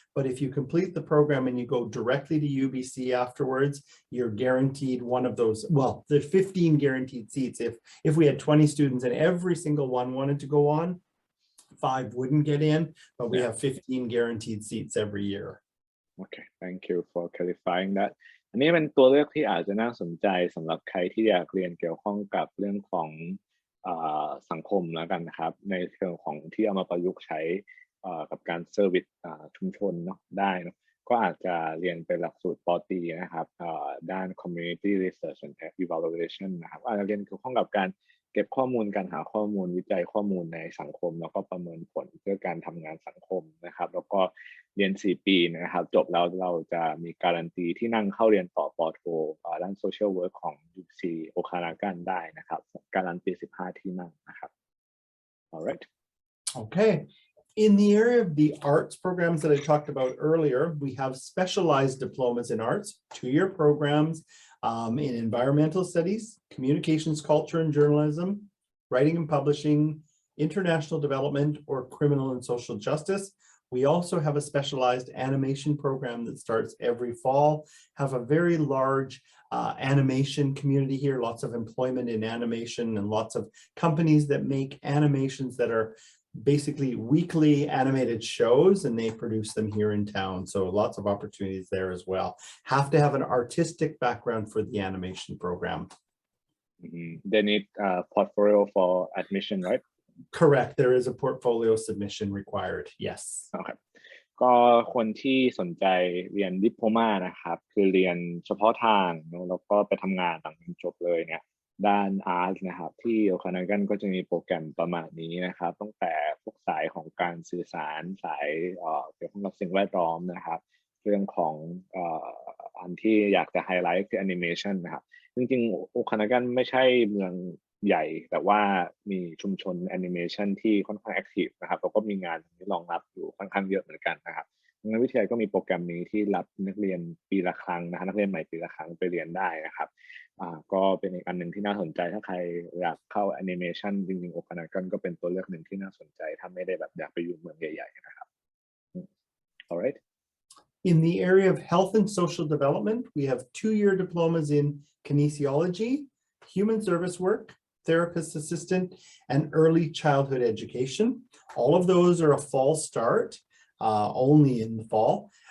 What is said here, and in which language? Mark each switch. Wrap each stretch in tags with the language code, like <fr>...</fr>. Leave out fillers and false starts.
<en>But if you complete the program and you go directly to UBC afterwards, you're guaranteed one of those. Well, there's 15 guaranteed seats. If we had 20 students and every single one wanted to go on, 5 wouldn't get in, but we have 15 guaranteed seats every year. Okay, thank you for clarifying that.</en> <th>อันนี้เป็นตัวเลือกที่อาจจะน่าสนใจสำหรับใครที่อยากเรียนเกี่ยวข้องกับเรื่องของสังคมแล้วกันนะครับในเชิงของที่เอามาประยุกต์ใช้กับการเซอร์วิสชุมชนเนาะได้เนาะก็อาจจะเรียนเป็นหลักสูตรป. ตรีนะครับด้าน Community Research and Evaluation นะครับอาจจะเรียนเกี่ยวข้องกับการเก็บข้อมูลการหาข้อมูลวิจัยข้อมูลในสังคมแล้วก็ประเมินผลเพื่อการทำงานสังคมนะครับแล้วก็เรียน4 ปีนะครับจบแล้วเราจะมีการันตีที่นั่งเข้าเรียนต่อป. โทด้าน Social Work ของ UC Okanagan ได้นะครับการันตี15 ที่นั่งนะครับ Alright.</th> <en>Okay. In the area of the arts programs that I talked about earlier, we have specialized diplomas in arts, 2-year programs in environmental studies, communications, culture and journalism, writing and publishing, international development, or criminal and social justice. We also have a specialized animation program that starts every fall, have a very large animation community here, lots of employment in animation and lots of companies that make animations that are basically weekly animated shows, and they produce them here in town. So lots of opportunities there as well. Have to have an artistic background for the animation program. They need a portfolio for admission, right? Correct. There is a portfolio submission required. Yes. Okay.</en> <th>ก็คนที่สนใจเรียนดิปโลมานะครับคือเรียนเฉพาะทางแล้วก็ไปทำงานหลังจบเลยเนี่ยด้านอาร์ตนะครับที่ Okanagan ก็จะมีโปรแกรมประมาณนี้นะครับตั้งแต่พวกสายของการสื่อสารสายเกี่ยวข้องกับสิ่งแวดล้อมนะครับเรื่องของอันที่อยากจะไฮไลท์คือแอนิเมชันนะครับจริงๆ Okanagan ไม่ใช่เมือง ใหญ่แต่ว่ามีชุมชนแอนิเมชันที่ค่อนข้างแอคทีฟนะครับแล้วก็มีงานที่รองรับอยู่ค่อนข้างเยอะเหมือนกันนะครับดังนั้นวิทยาลัยก็มีโปรแกรมนี้ที่รับนักเรียนปีละครั้งนะครับนักเรียนใหม่ปีละครั้งไปเรียนได้นะครับก็เป็นอีกอันหนึ่งที่น่าสนใจถ้าใครอยากเข้าแอนิเมชันจริงๆโอคานากันก็เป็นตัวเลือกหนึ่งที่น่าสนใจถ้าไม่ได้แบบอยากไปอยู่เมืองใหญ่ๆนะครับ alright</th> <en>In the area of health and social development, we have 2-year diplomas in kinesiology, human service work, therapist assistant, and early childhood education. All of those are a fall start, only in the fall.</en>